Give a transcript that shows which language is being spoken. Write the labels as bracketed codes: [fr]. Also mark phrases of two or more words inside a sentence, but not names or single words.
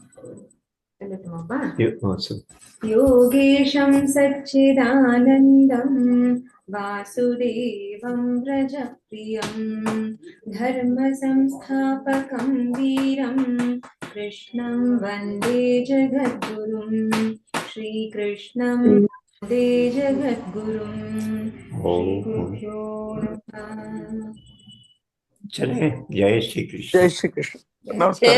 [sa] योगेशं सच्चिदानन्दं वासुदेवं व्रजप्रियम् धर्म संस्थापकं वीरं कृष्णं वन्दे जगद्गुरुम् श्रीकृष्णं वन्दे जगद्गुरुम्. [hi] चले. जय श्री कृष्ण. जय श्री कृष्ण. [ta] நமஸ்காரம்.